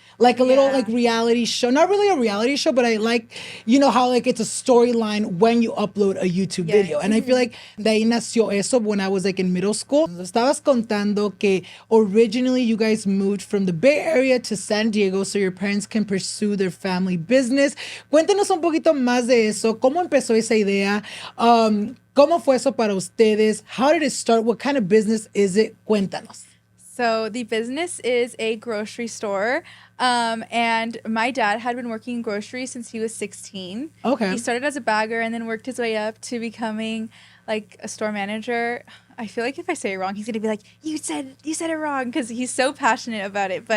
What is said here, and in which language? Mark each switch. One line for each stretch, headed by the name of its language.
English: Like a little like reality show, not really a reality show, but I like, you know, how like it's a storyline when you upload a YouTube video. And I feel like
Spanish: de ahí nació eso
English: when I was like in middle school.
Spanish: Estabas contando que
English: originally you guys moved from the Bay Area to San Diego so your parents can pursue their family business.
Spanish: Cuéntenos un poquito más de eso. ¿Cómo empezó esa idea? ¿Cómo fue eso para ustedes?
English: How did it start? What kind of business is it?
Spanish: Cuéntanos.
English: So the business is a grocery store. And my dad had been working in groceries since he was 16. Okay. He started as a bagger and then worked his way up to becoming like a store manager. I feel like if I say it wrong, he's going to be like, you said it wrong, because he's so passionate about it.